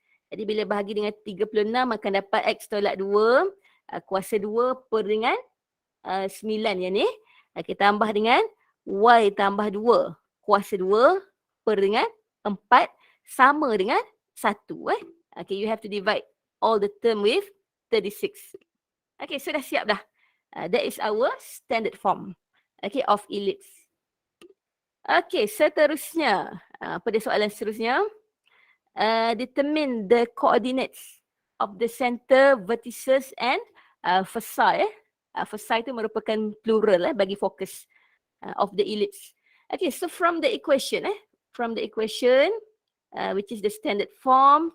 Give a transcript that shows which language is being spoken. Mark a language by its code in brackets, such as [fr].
[ms] Jadi bila bahagi dengan 36 akan dapat X tolak 2 kuasa 2 per dengan 9 yang ni. Kita tambah dengan Y tambah 2 kuasa 2 per dengan 4 sama dengan 1. [en] Okay, you have to divide all the term with 36. Okay, [ms] so dah siap dah. [en] That is our standard form of ellipse. Okay, [ms] seterusnya. Pada soalan seterusnya. [en] Determine the coordinates of the center, vertices and foci. [ms] Foci itu merupakan plural bagi fokus of the ellipse. [en] Okay, so from the equation. From the equation, which is the standard form.